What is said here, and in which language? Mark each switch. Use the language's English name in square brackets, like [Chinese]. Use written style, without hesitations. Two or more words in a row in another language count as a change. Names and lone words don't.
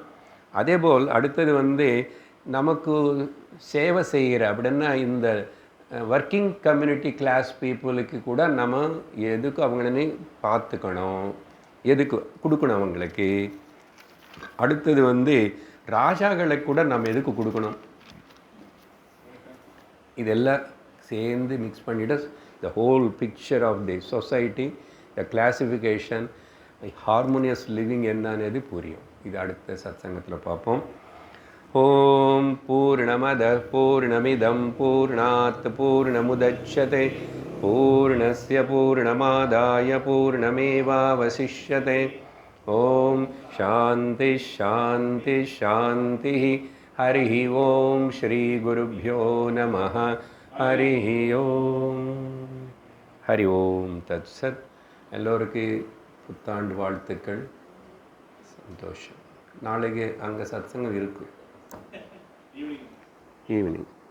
[Tamil] அதே போல் அடுத்தது நமக்கு சேவை செய்கிற அப்படின்னா இந்த [English] working community class people [Tamil] கூட நம்ம எதுக்கு அவங்களே பார்த்துக்கணும், எதுக்கு கொடுக்கணும் அவங்களுக்கு. அடுத்தது ராஜாக்களுக்கு கூட நம்ம எதுக்கு கொடுக்கணும். இதெல்லாம் சேர்ந்து மிக்ஸ் பண்ணிவிட்டு [English] the whole picture of the society, the classification, harmonious living [Tamil] என்னது புரியும். இது அடுத்த சத்சங்கத்தில் பார்ப்போம். [Sanskrit] ओम् पूर्णमदः पूर्णमिदं पूर्णात् पूर्णमुदच्यते पूर्णस्य पूर्णमादाय पूर्णमेवावशिष्यते. ओम् शान्ति शान्ति शान्ति. हरि ओम् श्री गुरुभ्यो नमः. हरि ओम्। हरि ओम् तत् सत्. [Tamil] எல்லோருக்கும் புத்தாண்டு வாழ்த்துக்கள். சந்தோஷம். நாளைக்கு அங்கே சத்சங்கம் இருக்கு ஈவினிங்.